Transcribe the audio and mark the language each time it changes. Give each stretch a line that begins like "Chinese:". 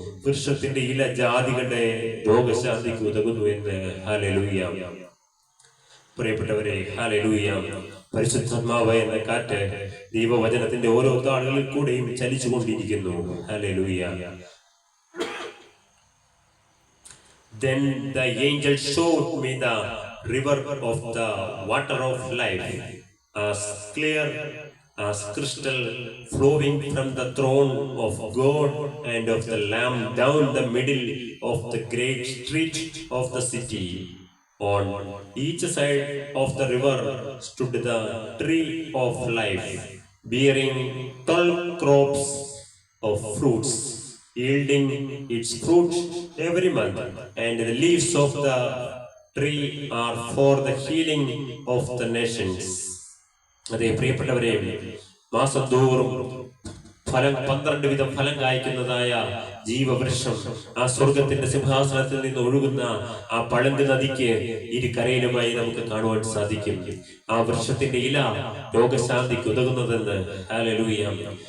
Malayalam: വൃക്ഷത്തിന്റെ ഇല ജാതികളുടെ രോഗശാന്തിക്ക് ഉതകുന്നു എന്ന്. ഹല്ലേലൂയ. പ്രിയപ്പെട്ടവരെ, ഹല്ലേലൂയ. പരിശുദ്ധാത്മാവ് എന്ന കാറ്റ് ദൈവവചനത്തിന്റെ ഓരോ താളുകളിൽ കൂടെയും ചലിച്ചുകൊണ്ടിരിക്കുന്നു. Hallelujah.
English: Then the angel showed me the river of the water of life, as clear as crystal, flowing from the throne of God and of the Lamb down the middle of the great street of the city. On each side of the river stood the tree of life, bearing 12 crops of fruits, yielding its fruit every month, and the leaves of the tree are for the healing of the nations.
Malayalam: അതേ പ്രിയപ്പെട്ടവരെ, മാസം തോറും 12 വിധം ഫലം കായ്ക്കുന്നതായ ജീവവൃക്ഷം ആ സ്വർഗത്തിന്റെ സിംഹാസനത്തിൽ നിന്ന് ഒഴുകുന്ന ആ പളുങ്ക് നദിക്ക് ഇരുകരയിലുമായി നമുക്ക് കാണുവാൻ സാധിക്കും. ആ വൃക്ഷത്തിന്റെ ഇല രോഗശാന്തിക്ക് ഉതകുന്നതെന്ന്. ഹല്ലേലൂയ.